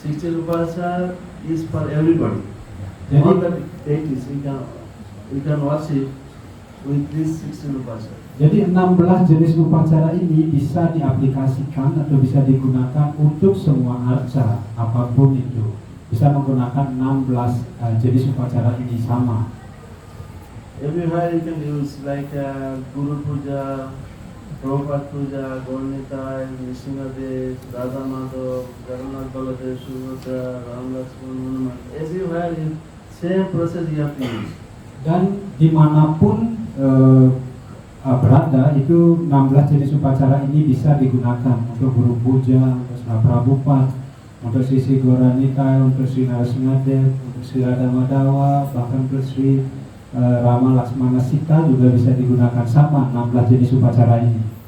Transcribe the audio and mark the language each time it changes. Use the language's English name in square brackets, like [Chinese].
[English] 16 upasad is for everybody. All the deities you can worship with this 16 upasad. [Indonesian] Jadi 16 jenis upacara ini bisa diaplikasikan atau bisa digunakan untuk semua arca apapun itu. Bisa menggunakan 16 jenis upacara ini sama. [English] Everywhere you can use like Guru Puja, Prabhupada Puja, Gaur-Nitai, Nrsimha, Radha Madhav, Jagannath Baladev, Subhadra, Ram Lakshman, Hanuman. Everywhere in same process you have to use. [Indonesian] Dan dimanapun berada itu 16 jenis upacara ini bisa digunakan untuk Guru Puja, untuk Sri Prabhupada, untuk Sri Gaur-Nitai, untuk Sri Nrsimha, untuk Sri Radha Madhawa, bahkan untuk Sri Rama Lakshmana Sita juga bisa digunakan sama 16 jenis upacara ini.